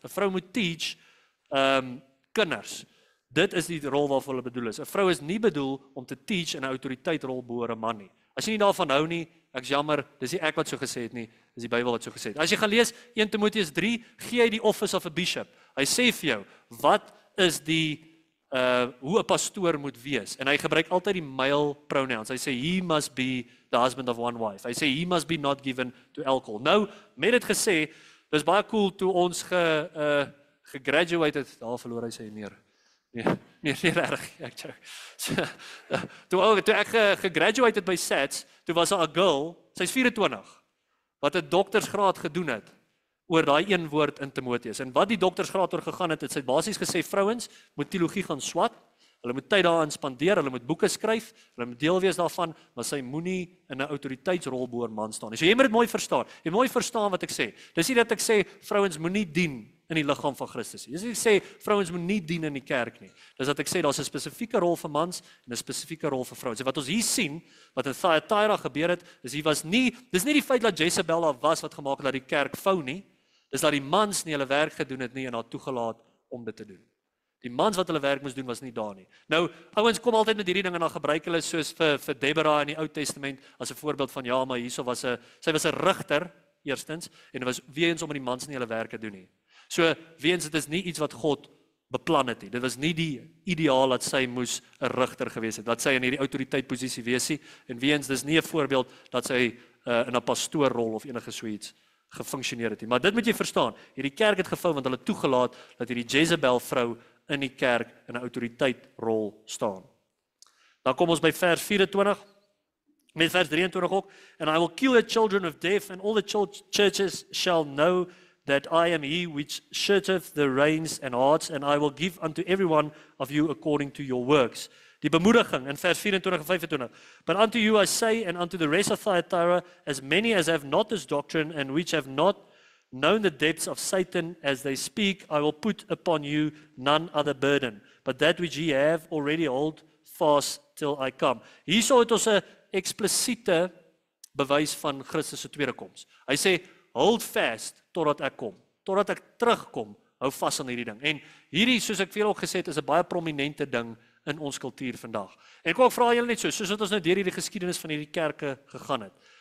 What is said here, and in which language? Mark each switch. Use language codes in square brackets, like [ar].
[af] 'n vrou moet teach kinders. Dit is die rol waarvoor hulle bedoel is. 'n vrou is nie bedoel om te teach in 'n autoriteitrol bo 'n man nie. As jy nie daarvan hou nie, ek's jammer, dis nie ek wat so gesê het nie, dis die Bybel wat so gesê het. As jy gaan lees 1 Timoteus 3, gee hy die [en] office of a bishop. [af] Hy sê vir jou, wat is hoe 'n pastoor moet wees. En hy gebruik altyd die male pronouns. Hy sê, [en] he must be the husband of one wife. [af] Hy sê, [en] he must be not given to alcohol. [af] Nou, met dit gesê, dis baie cool toe ons gegraduate het, daar verloor hy sê meer. Nee, reg, ek joke. Toe ek gegraduate het by SATS, toe was daar 'n girl, sy's 24, wat 'n doktersgraad gedoen het oor daai een woord in Timoteus. En wat die doktersgraad oor gegaan het, sy het basies gesê, vrouens moet teologie gaan swat, hulle moet tyd daaraan spandeer, hulle moet boeke skryf, hulle moet deel wees daarvan, maar sy moenie in 'n autoriteitsrol bo 'n man staan nie. So jy moet dit mooi verstaan. Jy mooi verstaan wat ek sê. Dis nie dat ek sê vrouens moenie dien in die liggaam van Christus. Dis nie ek sê vrouens moet nie dien in die kerk nie. Dis dat ek sê daar's 'n spesifieke rol vir mans en 'n spesifieke rol vir vrouens. En wat ons hier sien, wat in Thyatira gebeur het, is dis nie die feit dat Jezebel daar was wat gemaak het dat die kerk vou nie. Dis dat die mans nie hulle werk gedoen het nie en haar toegelaat om dit te doen. Die mans wat hulle werk moes doen was nie daar nie. Nou, ouens kom altyd met hierdie ding en dan gebruik hulle soos vir Deborah in die Ou Testament as 'n voorbeeld van ja, maar hierso sy was 'n rigter eerstens en dit was weens omdat die mans nie hulle werk gedoen nie. So weens dit is nie iets wat God beplan het nie. Dit was nie die ideaal dat sy moes 'n rigter gewees het, dat sy in hierdie autoriteitposisie wees nie en weens dis nie 'n voorbeeld dat sy in 'n pastoorrol of enige so iets gefunksioneer het nie. Maar dit moet jy verstaan. Hierdie kerk het gevou want hulle toegelaat dat hierdie Jezebel vrou in die kerk in 'n autoriteitrol staan. Dan kom ons by vers 24 met vers 23 ook. [en] And I will kill the children of death and all the churches shall know that I am he which searcheth the reins and hearts and I will give unto every one of you according to your works. Die bemoediging in vers 24 en 25. But unto you I say and unto the rest of Thyatira, as many as have not this doctrine and which have not known the depths of Satan as they speak, I will put upon you none other burden, but that which ye have already hold fast till I come. [af] Hierso het ons 'n eksplisiete bewys van Christus se tweede koms. Hy sê, [en] hold fast [af] totdat ek kom, totdat ek terugkom, hou vas aan hierdie ding. En hierdie, soos ek veel ook gesê het, is 'n baie prominente ding in ons kultuur vandag. En ek wil ook vra julle net soos wat ons nou deur hierdie geskiedenis van hierdie kerke gegaan het.